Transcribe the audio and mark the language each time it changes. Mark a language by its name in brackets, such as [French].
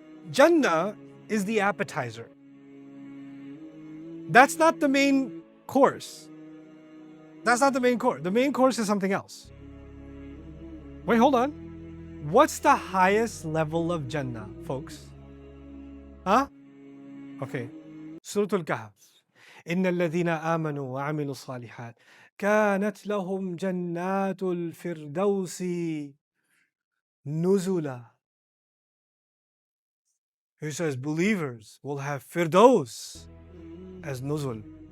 [English] Jannah is the appetizer. That's not the main course. That's not the main course. The main course is something else. Wait, hold on. What's the highest level of Jannah, folks? Huh? Okay. Surah Al-Kahf. [Arabic] إن الذين آمنوا وعملوا الصالحات كانت لهم جنات الفردوس نزلا. [English] He says believers will have firdaus as nuzul.